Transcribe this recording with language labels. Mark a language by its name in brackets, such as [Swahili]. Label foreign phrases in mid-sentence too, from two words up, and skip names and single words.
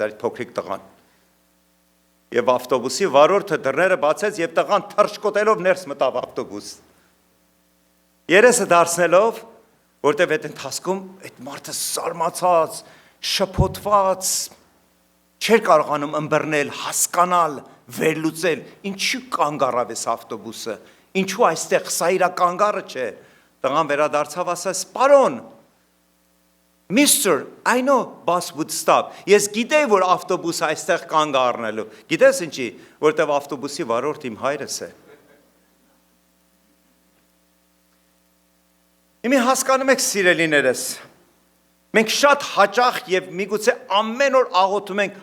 [Armenian] էր, փոքրիկ տղան։ Եվ ավտոբուսի վարորդը դռները բացեց եւ տղան թռչկոտելով ներս մտավ ավտոբուս։ Երեսը դարձնելով, որտեղ այդ ընթացքում այդ մարդը զարմացած, շփոթված, չէր կարողանում ըմբռնել, հասկանալ, վերլուծել, ինչու կանգառավ էս ավտոբուսը, ինչու այստեղ սա իր կանգառը չէ։ Տղան վերադարձավ ասաց. «Պարոն, Mr. [English] I know bus would stop։ [Armenian] Ես գիտեի, որ ավտոբուսը այստեղ կանգ առնելու։ Գիտես ինչի, որտեղ ավտոբուսի վարորդ իմ հայրս է»։ Իմի հասկանում եք սիրելիներս, մենք շատ հաճախ և միգուցե ամեն օր աղոթում ենք